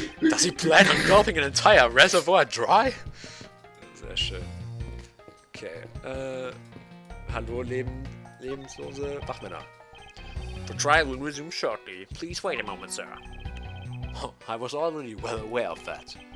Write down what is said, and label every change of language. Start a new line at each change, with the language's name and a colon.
English: Does he plan on gulping an entire reservoir dry?
German: Sehr schön.
English: Okay,
German: Hallo, lebenslose Wachmänner.
English: The trial will resume shortly. Please wait a moment, sir. Oh, I was already well aware of that.